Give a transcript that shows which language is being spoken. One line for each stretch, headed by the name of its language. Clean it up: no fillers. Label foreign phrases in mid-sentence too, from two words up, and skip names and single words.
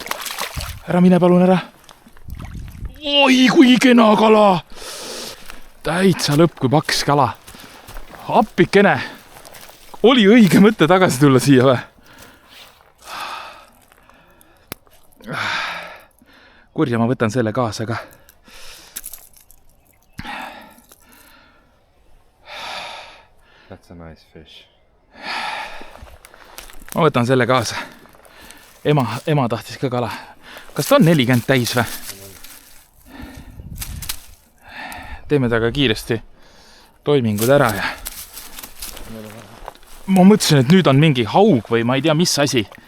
Estonian: Ära mine palun ära. Oi, kui kena kala. Täitsa lõpp, kui paks kala. Appikene. Oli õige mõte tagasi tulla siia või? Kurja, ma võtan selle kaasa ka.
English: That's a nice fish.
Estonian: Ma võtan selle kaasa. Ema tahtis ka kala. Kas ta on 40 täis või? Teeme taga kiiresti toimingud ära ja ma mõtlesin, et nüüd on mingi haug või ma ei tea, mis asi.